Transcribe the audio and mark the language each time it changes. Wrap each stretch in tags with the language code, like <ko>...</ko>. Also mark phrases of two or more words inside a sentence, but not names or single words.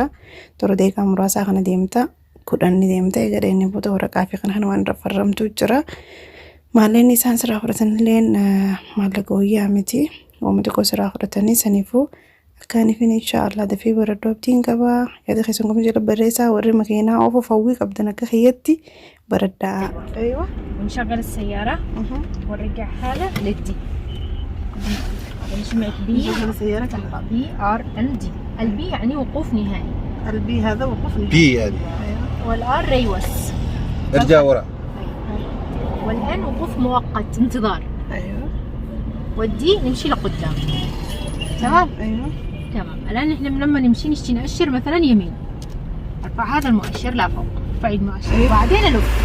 <om>Toora deeqaa muraasaa kana deemta kudhanni deemta egaa dheenne booda waraqaa fi kana waan raffarramtu jira. Maalleen isaan sirraa fudhatanillee maallaqa wayyaa miti ooma xiqqoo sirraa fudhatanii saniifuu akkaaniifin inshaallah dafee baradhoo abdiin qabaa yaada keessan kuma jala barreessaa warri makiinaa oofu fawwii qabdan akka kiyyaatti</om> <ar>بردها ايوه ونشغل السياره ونرجعها له للدي نسمعك بي نشغل السياره بي ار ال دي البي يعني وقوف نهائي البي هذا وقوف نهائي بي يعني والار ريوس ارجع ورا والان وقوف مؤقت انتظار ايوه والدي نمشي لقدام تمام ايوه تمام الان احنا لما نمشي نشتي نأشر مثلا يمين ارفع هذا المؤشر لا فوق ارفعي المؤشر وبعدين الف</ar>